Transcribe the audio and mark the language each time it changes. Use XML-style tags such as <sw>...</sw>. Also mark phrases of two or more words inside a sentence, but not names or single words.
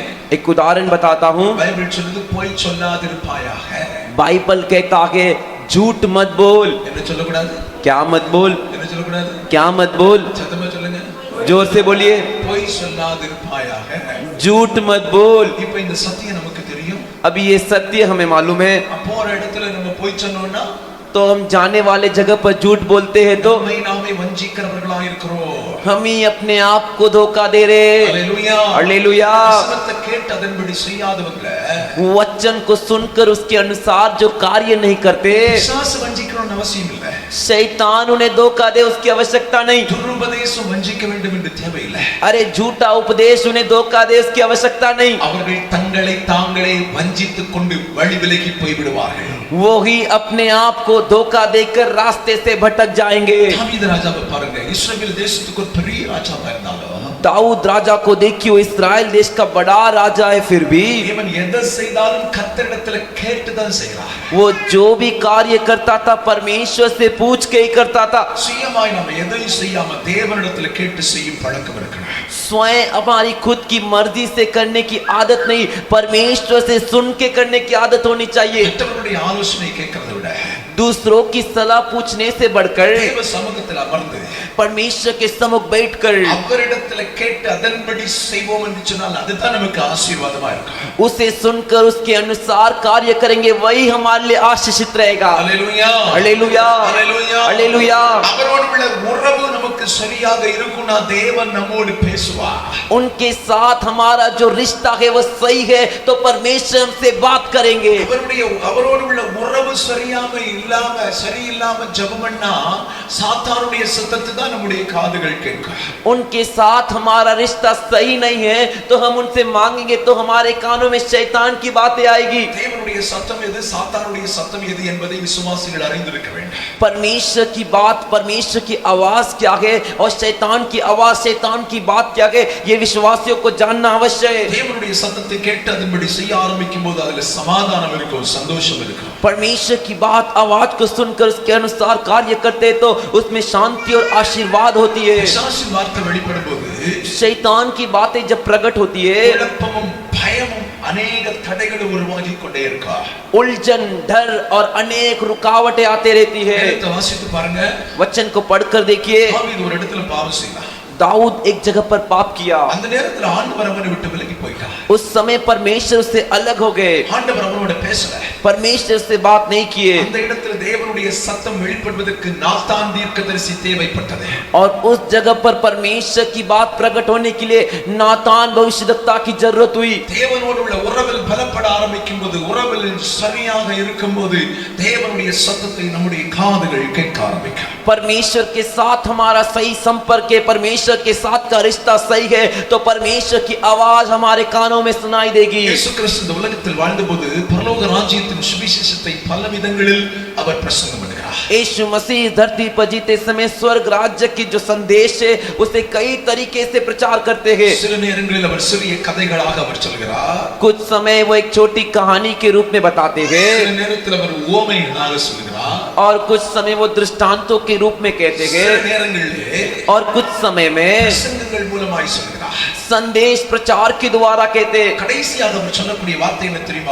<hi>एक उदाहरण बताता हूँ।</hi> <ta>பைபிள் சொல்லுது பொய் சொல்லாதிருப்பாயாக.</ta> <hi>बाइबल कहता है झूठ मत बोल।</hi> <ta>என்ன சொல்லக்கூடாது?</ta> <hi>क्या मत बोल?</hi> <ta>என்ன சொல்லக்கூடாது?</ta> <hi>क्या मत बोल?</hi> <ta>சத்தமா சொல்லுங்க.</ta> <hi>जोर से बोलिए,</hi> <ta>பொய் சொல்லாதிருப்பாயாக.</ta> <hi>झूठ मत बोल.</hi> <ta>இப்ப இந்த சத்தியம் நமக்கு தெரியும்.</ta> <hi>अभी ये सत्य हमें मालूम है.</hi> <ta>போற இடத்துல நம்ம பொய் சொன்னோம்னா</ta> <hi>तो हम जाने वाले जगह पर झूठ बोलते हैं तो</hi> <ta>நம்மை நாமே வஞ்சிக்கிறவர்களா இருக்கிறோம்.</ta> <hi>हम ही अपने आप को धोखा दे रहे.</hi> <ta>ஹalleluya.</ta> <hi>हालेलुया.</hi> <ta>வசனத்தை கேட்டு அதன்படி செய்யாதவங்க</ta> <hi>वचन को सुनकर उसके अनुसार जो कार्य नहीं करते,</hi> <ta>பிசாசு வஞ்சிக்கணும்னு அவசியம் இல்லை.</ta> <hi>शैतान उन्हें धोखा दे उसकी आवश्यकता नहीं.</hi> <ta>துருபதேசம் வஞ்சிக்க வேண்டும் என்று தேவையில்லை.</ta> <hi>अरे झूठा उपदेश उन्हें धोखा दे उसकी आवश्यकता नहीं.</hi> <ta>அவர்கள் தங்களை தாங்களே வஞ்சித்துக் கொண்டு வழி விலகி போய் விடுவார்கள்.</ta> <hi>वो ही अपने आप को धोखा देकर रास्ते से भटक जाएंगे.</hi> <ta>தாவீது ராஜாவை பாருங்க, இஸ்ரவேல் தேசத்துக்கு ஒரு பெரிய ராஜாவா இருந்தாலும்</ta> <hi>दाऊद राजा को देखियो, इस्राएल देश का बड़ा राजा है, फिर भी</hi> <ta>இவன் எதை செய்தாலும் கர்த்தரிடத்துல கேட்டுதான் செய்கிறான்.</ta> <hi>वो जो भी कार्य करता था परमेश्वर से पूछ के ही करता था.</hi> <ta>சுயமாய் நம்ம எதையும் செய்யாம தேவனிடத்துல கேட்டு செய்யும் பழக்கம் இருக்கணும்.</ta> <hi>स्वयं हमारी खुद की मर्जी से करने की आदत नहीं, परमेश्वर से सुन के करने की आदत होनी चाहिए.</hi> <ta>மற்றவர்களுடைய ஆலோசனை கேட்கறதை விட</ta> <hi>दूसरों की सलाह पूछने से बढ़कर</hi> <ta>தேவ சமூகத்தில் அமர்ந்து</ta> <hi>परमेश्वर के सम्मुख बैठकर</hi> <ta>அவரிடத்துல கேட்டு அதன்படி செய்வோம் என்று சொன்னால் அதுதான் நமக்கு ஆசீர்வாதமா இருக்கும்.</ta> <hi>उसे सुनकर उसके अनुसार कार्य करेंगे, वही हमारे लिए आशीषित रहेगा.</hi> <ta>ஹalleluya.</ta> <hi>हालेलुया.</hi> <ta>ஹalleluya.</ta> <hi>हालेलुया.</hi> <ta>அவரோடு உள்ள உறவு நமக்கு சரியாக இருக்கும்னா தேவன் நம்மோடு பேசுவார்.</ta> <hi>उनके साथ हमारा जो रिश्ता है वो सही है तो परमेश्वर हमसे बात करेंगे.</hi> <ta>அவரோடு உள்ள உறவு சரியில்லாம ஜெபம் பண்ணா சாத்தானுடைய சத்தத்தை தான் நம்முடைய காதுகள் கேட்கும்.</ta> <hi>उनके साथ हमारा रिश्ता सही नहीं है तो हम उनसे मांगेंगे तो हमारे कानों में शैतान की बातें आएगी.</hi> <ta>தேவனுடைய சத்தம் எது, சாத்தானுடைய சத்தம் எது என்பதை விசுவாசிகள் அறிந்திருக்க வேண்டும்.</ta> <hi>परमेश्वर की बात, परमेश्वर की आवाज क्या है और शैतान की आवाज, शैतान की बात क्या है, ये विश्वासियों को जानना अवश्य है.</hi> <ta>தேவனுடைய சத்தத்தை கேட்டு அதன்படி செய்ய ஆரம்பிக்கும் போது அதுல சமாதானம் இருக்கும், சந்தோஷம் இருக்கும்.</ta> <hi>परमेश्वर की बात, आवाज को सुनकर उसके अनुसार कार्य करते हैं तो उसमें शांति और आशीर्वाद होती है.</hi> <ta>பிசாசின் வார்த்தை வெளிப்படும் போது</ta> <hi>शैतान की बातें जब प्रकट होती है,</hi> <ta>குழப்பமும் பயமும் अनेक தடைகளை உருவாக்கி கொண்டே இருக்கா.</ta> <hi>उलझन, डर और अनेक रुकावटें आते रहती है.</hi> <ta>வேதத்தை வாசித்து பாருங்க.</ta> <hi>वचन को पढ़कर देखिए,</hi> <ta>தாவீது ஒரு இடத்துல பாவம் செய்தான்.</ta> <hi>दाऊद एक जगह पर पाप किया.</hi> <ta>அந்த நேரத்துல ஆண்டவர் அவனை விட்டு விலகி போயிட்டார்.</ta> <hi>उस समय परमेश्वर उससे अलग हो गए.</hi> <ta>ஆண்டவர் அவனோட பேசல.</ta> <hi>परमेश्वर से बात नहीं किए.</hi> <ta>அந்த இடத்துல தேவனுடைய சத்தம் வெளிப்படுவதற்கு நாத்தான் தீர்க்கதரிசி தேவைப்பட்டது.</ta> <hi>और उस जगह पर परमेश्वर की बात प्रकट होने के लिए नातान भविष्यद्वक्ता की जरूरत हुई.</hi> <ta>தேவனோடு உள்ள உறவில் பலப்பட ஆரம்பிக்கும் போது, உறவில் சரியாக இருக்கும்போது தேவனுடைய சத்தத்தை நம்முடைய காதுகள் கேட்க ஆரம்பிக்கும்.</ta> <hi>परमेश्वर के साथ हमारा सही संपर्क है, परमेश्वर के साथ का रिश्ता सही है तो परमेश्वर की आवाज हमारे कानों में सुनाई देगी.</hi> <ta>இயேசு கிறிஸ்து இந்த உலகத்தில் வாழ்ந்தபோது பரலோக ராஜ்யத்தின் சுவிசேஷத்தை பல விதங்களில் அவர் பிரசங்கம் பண்ணுகிறார்.</ta> <hi>यीशु मसीह धरती पर जीते समय स्वर्ग राज्य की जो संदेश है उसे कई तरीके से प्रचार करते हैं.</hi> <ta>சில நேரங்களில் அவர் சிறிய கதைகளாக அவர் சொல்கிறார்.</ta> <hi>कुछ समय वो एक छोटी कहानी के रूप में बताते हैं</hi> <ta>சில நேரத்தில் அவர் உவமைகளாக சொல்கிறார்.</ta> <hi>और कुछ समय वो दृष्टांतों के रूप में कहते</hi> <ta>சில</ta> <hi>हैं</hi> <ta>நேரங்களிலே</ta> <hi>और कुछ समय में</hi> <ta>பிரசங்கங்கள் மூலமாய் சொல்கிறார்.</ta> <hi>संदेश प्रचार के द्वारा कहते हैं.</hi> <ta>கடைசியாக அவர் சொல்லக்கூடிய வார்த்தை என்ன தெரியுமா?</ta>